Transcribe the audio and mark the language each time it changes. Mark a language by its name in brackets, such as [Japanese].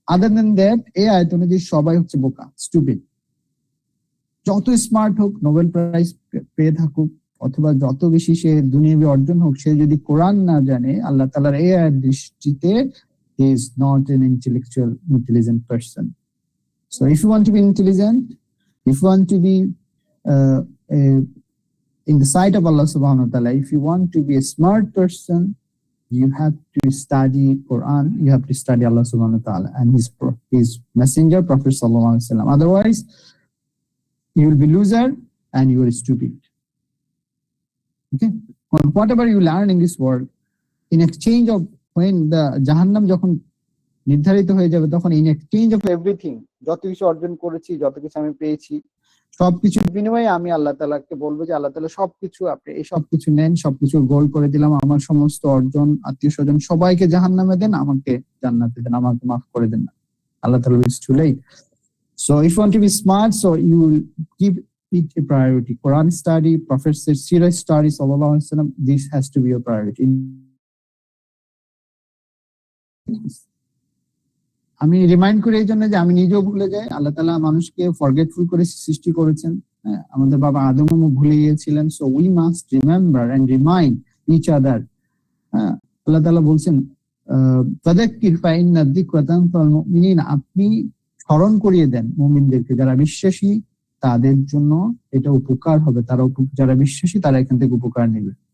[Bangla] Other than that, এই আয়াত অনুযায়ী সবাই হচ্ছে বোকা, স্টুপিড। যত স্মার্ট হোক, নোবেল প্রাইজ পেয়ে থাকুক, অথবা যত বেশি সে দুনিয়াবি অর্জন হোক, সে যদি কোরআন না জানে, আল্লাহ তাআলার এই আয়াত দৃষ্টিতে [English] he is not an intelligent person. So if you want to be intelligent, if you want to be uh, in the sight of Allah subhanahu wa ta'ala, if you want to be a smart person, you have to study Quran, you have to study Allah subhanahu wa ta'ala and his messenger, Prophet sallallahu alaihi wasallam. Otherwise, you will be loser and you are stupid. Okay? Whatever you learn in this world, in exchange of, when the [Bangla] জাহান্নাম যখন নির্ধারিত হয়ে যাবে, তখন [English] in exchange of [Bangla] everything, যত কিছু অর্জন করেছি, যত কিছু আমি পেয়েছি, সবকিছুর বিনিময়ে আমি আল্লাহ তাআলাকে বলবো যে আল্লাহ তাআলা সবকিছু, আপনি এই সবকিছু নেন, সবকিছু গোল করে দিলাম, আমার সমস্ত অর্জন, আত্মীয় স্বজন সবাইকে জাহান্নামে দেন, আমাকে জান্নাতে দেন, আমাকে মাফ করে দেন না। [English] আল্লাহ তাআলা is too late. So if you want to be smart, so you will give it a priority. Quran study, Prophet said, Sirah study, sallallahu alaihi wasallam, this has to be your priority. [Bangla] আমি remind করি এই জন্য যে আমি নিজেও ভুলে যাই। আল্লাহ তাআলা মানুষকে ফরগেটফুল করে সৃষ্টি করেছেন। আমাদের বাবা আদমও ভুলে গিয়েছিলেন। [English] So we must remember and remind each other. [Bangla] আল্লাহ তাআলা বলছেন [Arabic] ফাযাক্কির ফাইন্না যিকরা তানফাউল মুমিনিন, [Bangla] আপনি স্মরণ করিয়ে দেন মুমিনদেরকে, যারা বিশ্বাসী তাদের জন্য এটা উপকার হবে, যারা বিশ্বাসী তারা এখান থেকে উপকার নেবে।